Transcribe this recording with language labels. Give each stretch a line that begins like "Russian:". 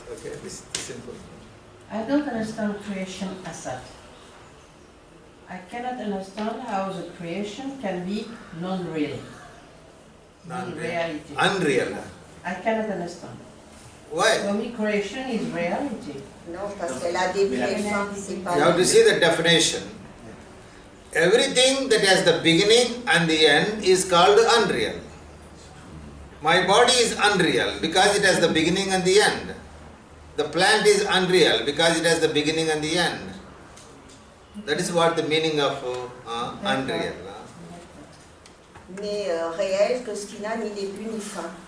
English: Okay, this is simple. I don't understand creation as such. I cannot understand how the creation can be non-real, non-reality. Unreal. I cannot understand. Why? For me, creation is reality.
French: Non, parce qu'elle a début et fin, c'est pas.
English: You have to see the definition. Everything that has the beginning and the end is called unreal. My body is unreal because it has the beginning and the end. The plant is unreal because it has the beginning and the end. That is what the meaning of unreal.
French: Mais réel que ce qui n'a ni début ni fin.